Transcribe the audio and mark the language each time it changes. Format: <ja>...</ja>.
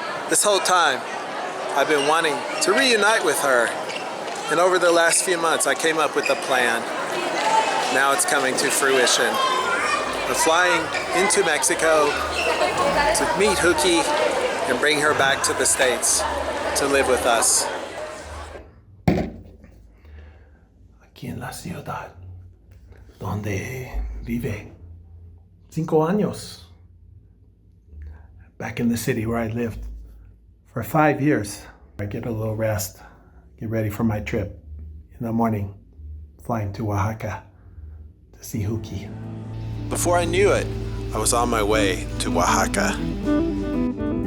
<en>This whole time, I've been wanting to reunite with her, and over the last few months I came up with a plan. Now it's coming to fruition. I'm flying into Mexico to meet Juqui and bring her back to the States to live with us.</en> <es>Aquí en la ciudad, donde vive 5 años.</es> <en>Back in the city where I lived for 5 years. I get a little rest, get ready for my trip in the morning, flying to Oaxaca to see Juqui. Before I knew it, I was on my way to Oaxaca.</en>